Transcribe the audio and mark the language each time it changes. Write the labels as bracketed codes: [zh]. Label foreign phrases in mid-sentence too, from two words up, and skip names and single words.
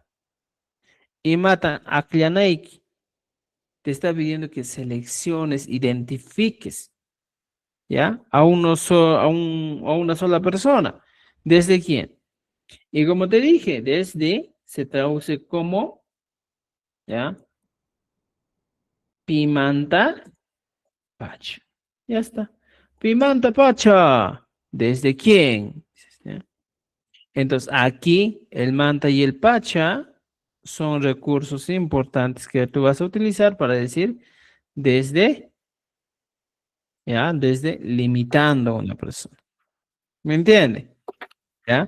[es] Y matan a Klianaik. Te está pidiendo que selecciones, identifiques, ¿ya? A una sola persona. ¿Desde quién? Y como te dije, desde se traduce como, ¿ya? [qu] Pimanta pacha. [es] Ya está. [qu] Pimanta pacha. [es] ¿Desde quién? ¿Ya? Entonces, aquí el manta y el pacha son recursos importantes que tú vas a utilizar para decir desde, ¿ya? Desde limitando a una persona. ¿Me entiende? ¿Ya?